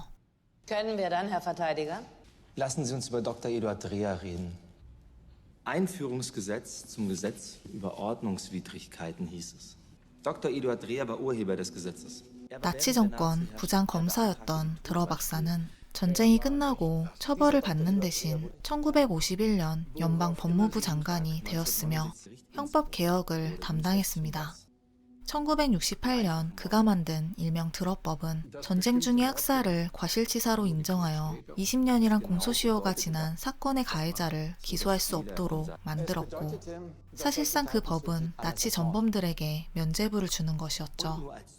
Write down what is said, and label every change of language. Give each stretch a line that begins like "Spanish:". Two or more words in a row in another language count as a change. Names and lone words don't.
German: Können wir dann, Herr Verteidiger? Lassen Sie uns über Dr. Eduard Dreher reden. Einführungsgesetz zum Gesetz über Ordnungswidrigkeiten hieß es. Dr. Eduard Dreher war Urheber des Gesetzes.
Korean: 나치 정권 부장 검사였던 드러 박사는 전쟁이 끝나고 처벌을 받는 대신 1951년 연방 법무부 장관이 되었으며 형법 개혁을 담당했습니다. 1968년 그가 만든 일명 드러법은 전쟁 중의 학살을 과실치사로 인정하여 20년이란 공소시효가 지난 사건의 가해자를 기소할 수 없도록 만들었고 사실상 그 법은 나치 전범들에게 면죄부를 주는 것이었죠.